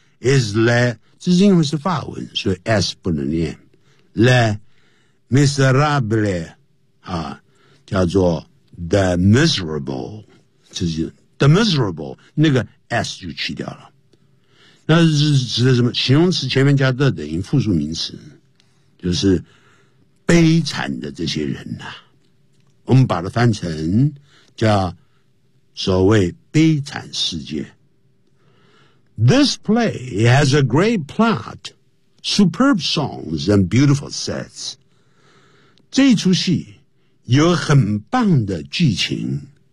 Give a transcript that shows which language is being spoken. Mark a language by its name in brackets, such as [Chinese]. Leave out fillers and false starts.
[Chinese] is that，这是因为是法文，所以 S 不能念 Le Miserable、啊、叫做 The Miserable，这是 The Miserable， 那个 S 就去掉了。那是指的什么？形容词前面加的等于复数名词，就是悲惨的这些人、啊、我们把它翻成叫所谓悲惨世界。 [English] This play has a great plot, superb songs, and beautiful sets. [Chinese] 这一出戏有很棒的剧情。